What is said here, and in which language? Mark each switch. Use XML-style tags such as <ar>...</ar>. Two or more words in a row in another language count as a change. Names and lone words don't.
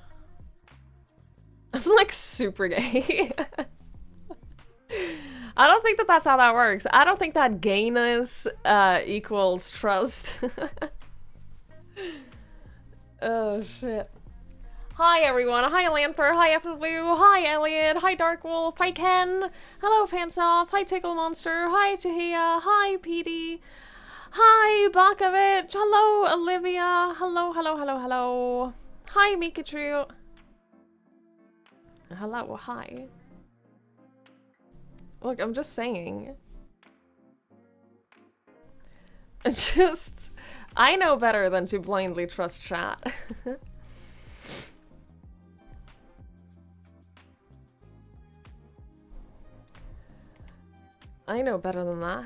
<en>I'm like super gay. I don't think that that's how that works. I don't think that gayness equals trust. Oh shit. Hi everyone, hi Lanfer, hi F and Blue, hi Elliot, hi Dark Wolf, hi Ken, hello Fansoft, hi Tickle Monster, hi Tahia, hi PD, hi Bakovich, hello Olivia, hello. Hi Mikachu. Hello, hi. Look, I'm just saying. I know better than to blindly trust chat. I know better than that.</en>